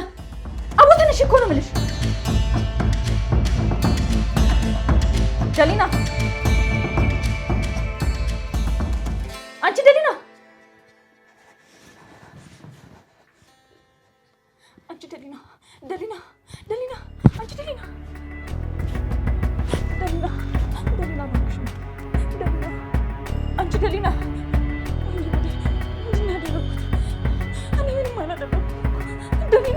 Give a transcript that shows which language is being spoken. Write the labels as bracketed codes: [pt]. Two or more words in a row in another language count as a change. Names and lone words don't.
[am] አቦ ተነሽ እኮ ነው የምልሽ። ደሊና! አንቺ ደሊና! አንቺ ደሊና! ደሊና! ደሊና! አንቺ ደሊና! ደሊና! ደሊና! ደሊና! አንቺ ደሊና! ምንድን ነው ያደረኩት? እኔ ምንም አላደረኩም። ደሊና!